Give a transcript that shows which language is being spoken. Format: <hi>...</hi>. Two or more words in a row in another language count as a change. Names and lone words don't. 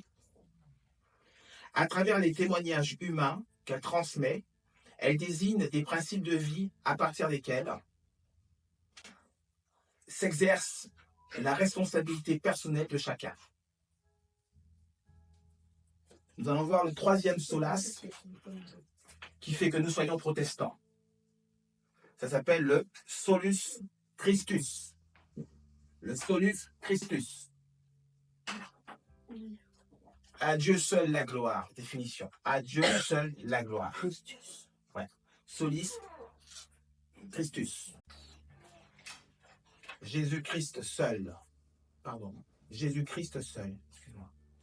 <fr>À travers les témoignages humains qu'elle transmet, elle désigne des principes de vie à partir desquels s'exerce la responsabilité personnelle de chacun. Nous allons voir le 3e solas qui fait que nous soyons protestants. Ça s'appelle le</fr> <la>solus Christus.</la> <fr>Le</fr> <la>solus Christus.</la> <fr>À Dieu seul la gloire. Définition. À Dieu seul la gloire. Ouais.</fr> <la>Solis Christus.</la> <fr>Jésus-Christ seul. Pardon. Jésus-Christ seul. Excuse-moi.</fr>